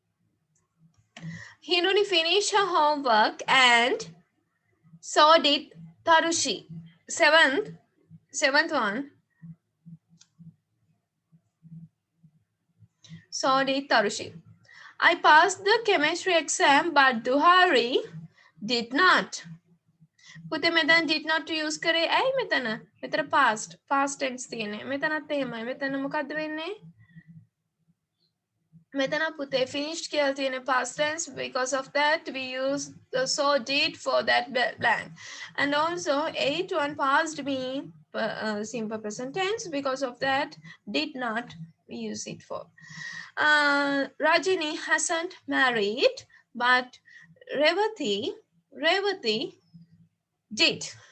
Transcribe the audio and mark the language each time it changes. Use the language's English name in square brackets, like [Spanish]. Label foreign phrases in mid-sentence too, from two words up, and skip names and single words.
[English] Hinuni finished her homework and so did Tarushi. Seventh one. Sorry, Tarushi. I passed the chemistry exam, but Duhari did not. [Sinhala] පුතේ මෙතන [English] did not use [Sinhala] කරේ ඇයි මෙතන [English] past tense [Sinhala] තියෙන්නේ මෙතනත් එහෙමයි මෙතන මොකද්ද වෙන්නේ මෙතන පුතේ [English] finished කියලා තියෙන past tense because of that we use the so did for that blank and also 8-1 past being simple present tense because of that did not we use it for Rajini hasn't married but Revati did.